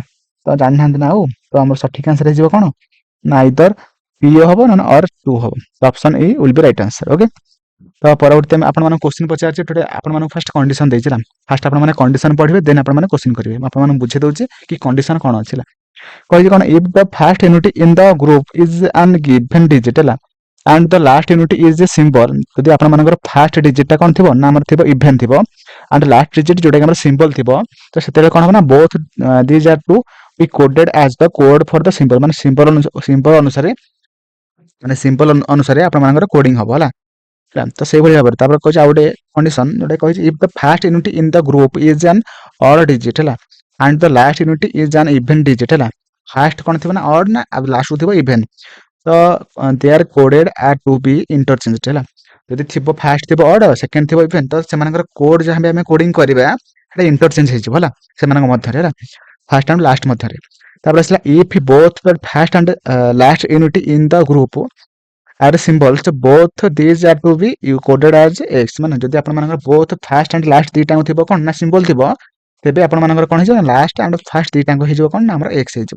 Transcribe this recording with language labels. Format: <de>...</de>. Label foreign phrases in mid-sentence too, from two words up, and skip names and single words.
<or>ତ ଜାଣିନାହାନ୍ତି ନା ଆଉ, ତ ଆମର ସଠିକ ଆନ୍ସର ହେଇଯିବ କଣ ନା,</or> <en>either P</en> <or>ହବ ନା</or> <en>or two</en> <or>ହବ।</or> <en>option A will be right answer.</en> <or>ଓକେ, ତ ପରବର୍ତ୍ତୀ ଆମେ ଆପଣମାନଙ୍କୁ କ୍ୱେଶ୍ଚିନ୍ ପଚାରୁଛି। ଏଠି ଆପଣମାନଙ୍କୁ</or> <en>first condition</en> <or>ଦେଇଛି ନା, ଫାଷ୍ଟ ଆପଣମାନେ କଣ୍ଡିସନ ପଢିବେ, ଦେନ୍ ଆପଣମାନେ କ୍ୱେଶ୍ଚିନ୍ କରିବେ। ମୁଁ ଆପଣମାନଙ୍କୁ ବୁଝେଇ ଦଉଛି କି କଣ୍ଡିସନ କଣ ଅଛି ହେଲା। କହିଛି କଣ,</or> <en>if the first unit in the group is an given digit ହେଲା, and the last unit is a symbol,</en> <or>ଯଦି ଆପଣମାନଙ୍କର</or> <en>first digit</en> <or>ଟା କଣ ଥିବ ନା, ଆମର ଥିବ ଇଭେନ୍ ଥିବ, and</or> <en>last digit</en> <or>ଯୋଉଟା କି ଆମର ସିମ୍ବଲ ଥିବ, ତ ସେତେବେଳେ କଣ ହବ ନା, ବୋଥ</or> <en>these are to be coded as the code for the symbol,</en> <or>ମାନେ ସିମ୍ବଲ ଅନୁସାରେ, ମାନେ ସିମ୍ବଲ ଅନୁସାରେ ଆପଣମାନଙ୍କର କୋଡିଂ ହବ ହେଲା। ତ ସେଇଭଳି ଭାବରେ ତାପରେ କହିଛି ଆଉ ଗୋଟେ କଣ୍ଡିସନ, ଯୋଉଟା କହିଛି</or> <en>if the first unit in the group is an odd digit</en> <or>ହେଲା,</or> <en>and the last unit is an even digit ହେଲା।</en> <or>ଫାଷ୍ଟ କଣ ଥିବ ନା ଅଡ୍, ନା ଲାଷ୍ଟ ଥିବ ଇଭେନ୍, ତ</or> <en>they are coded ought to be interchanged</en> <or>ହେଲା। ଯଦି ଥିବ ଫାଷ୍ଟ ଥିବ ଅଡ୍, ସେକେଣ୍ଡ ଥିବ ଇଭେନ୍, ତ ସେମାନଙ୍କର କୋଡ୍ ଯାହା ବି ଆମେ କୋଡିଂ କରିବା ସେଟା ଇଣ୍ଟରଚେଞ୍ଜ ହେଇଯିବ ହେଲା, ସେମାନଙ୍କ ମଧ୍ୟରେ ହେଲା,</or> <en>first and last</en> <or>ମଧ୍ୟରେ। ତାପରେ ଆସିଲା</or> <en>if both the first and last unit in the group are symbols, both these are to be coded as X,</en> <or>ମାନେ ଯଦି ଆପଣମାନଙ୍କର</or> <en>both first and last</en> <or>ଦିଟାଙ୍କ ଥିବ କଣ ନା ସିମ୍ବଲ ଥିବ, ତେବେ ଆପଣମାନଙ୍କର କଣ ହେଇଯିବ,</or> <en>last and first</en> <or>ଦିଟାଙ୍କ ହେଇଯିବ କଣ ନା ଆମର ଏକ୍ସ ହେଇଯିବ।</or>